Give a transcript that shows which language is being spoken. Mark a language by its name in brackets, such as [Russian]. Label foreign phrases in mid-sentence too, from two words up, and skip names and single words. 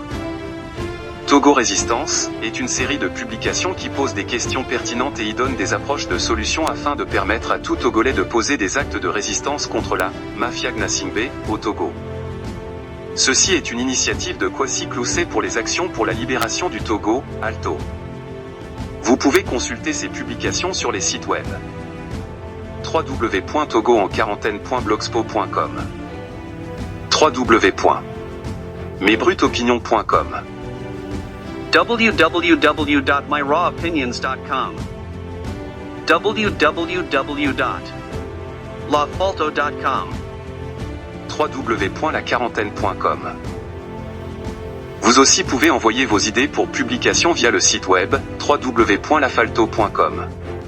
[French] Togo Résistance est une série de publications qui posent des questions pertinentes et y donnent des approches de solutions afin de permettre à tout Togolais de poser des actes de résistance contre la mafia Gnassingbé au Togo. Ceci est une initiative de Kwasi Clousset pour les actions pour la libération du Togo, ALTO. Vous pouvez consulter ses publications sur les sites web www.togoenquarantaine.blogspot.com, www.mesbrutopinions.com, www.myrawopinions.com, www.lafalto.com, www.laquarantaine.com. Vous aussi pouvez envoyer vos idées pour publication via le site web www.lafalto.com.